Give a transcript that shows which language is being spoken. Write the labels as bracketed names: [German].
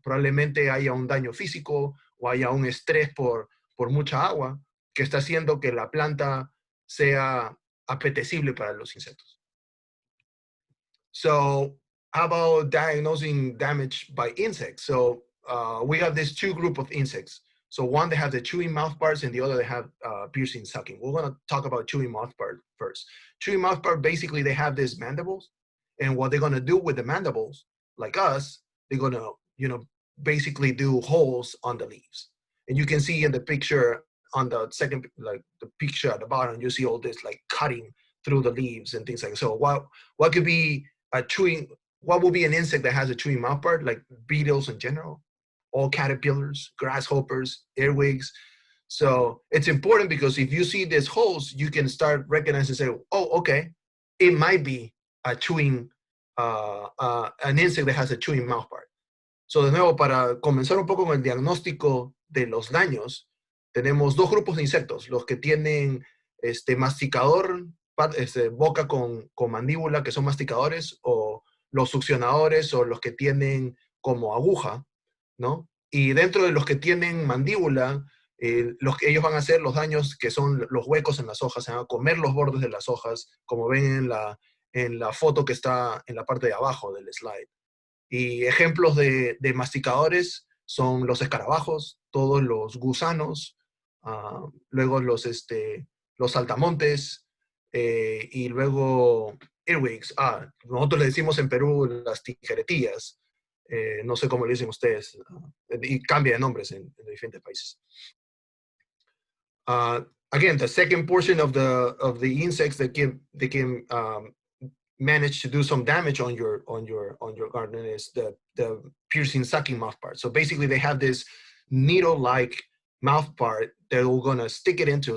[Spanish] Probablemente haya un daño físico o haya un estrés por mucha agua que está haciendo que la planta sea apetecible para los insectos. [English] So how about diagnosing damage by insects? So we have these two groups of insects. So one, they have the chewing mouthparts, and the other, they have piercing sucking. We're going to talk about chewing mouthpart first. Chewing mouthpart, basically, they have these mandibles. And what they're going to do with the mandibles, like us, they're going to, basically do holes on the leaves. And you can see in the picture on the second, like the picture at the bottom, you see all this like cutting through the leaves and things like that. So what could be what will be an insect that has a chewing mouthpart, like beetles in general, all caterpillars, grasshoppers, earwigs. So it's important because if you see these holes, you can start recognizing and say, oh, okay, it might be a chewing, an insect that has a chewing mouthpart. [Spanish] So de nuevo, para comenzar un poco con el diagnóstico de los daños, tenemos dos grupos de insectos, los que tienen masticador, boca con mandíbula, que son masticadores, o los succionadores, o los que tienen como aguja, ¿no? Y dentro de los que tienen mandíbula, ellos van a hacer los daños que son los huecos en las hojas, se van a comer los bordes de las hojas, como ven en la foto que está en la parte de abajo del slide. Y ejemplos de masticadores son los escarabajos, todos los gusanos, luego los saltamontes, y luego earwigs. Nosotros le decimos en Perú las tijeretillas. No sé cómo le dicen ustedes. Y cambia de nombres en diferentes países. [English] Again, the second portion of the insects that can manage to do some damage on your garden is the piercing sucking mouthpart. So basically they have this needle-like mouthpart that we're gonna stick it into.